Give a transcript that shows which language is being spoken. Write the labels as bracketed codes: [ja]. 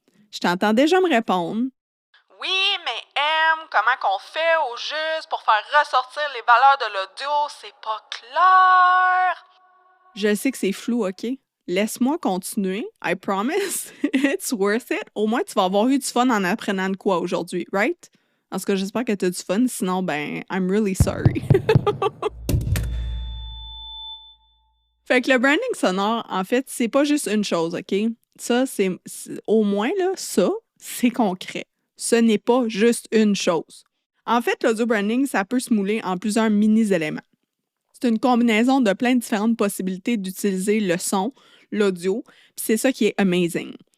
[fr] Je t'entends déjà me répondre. Oui, mais comment qu'on fait au juste pour faire ressortir les valeurs de l'audio? C'est pas clair. Je sais que c'est flou, OK? Laisse-moi continuer. [en] I promise. It's worth it. [fr] Au moins, tu vas avoir eu du fun en apprenant de quoi aujourd'hui, right? En tout cas, j'espère que tu as du fun. Sinon, ben, [en] I'm really sorry. [fr] Fait que le branding sonore, en fait, c'est pas juste une chose, OK? Ça, c'est au moins, là, ça, c'est concret. Ce n'est pas juste une chose. En fait, l'audio branding, ça peut se mouler en plusieurs mini-éléments. C'est une combinaison de plein de différentes possibilités d'utiliser le son, l'audio, puis c'est ça qui est amazing.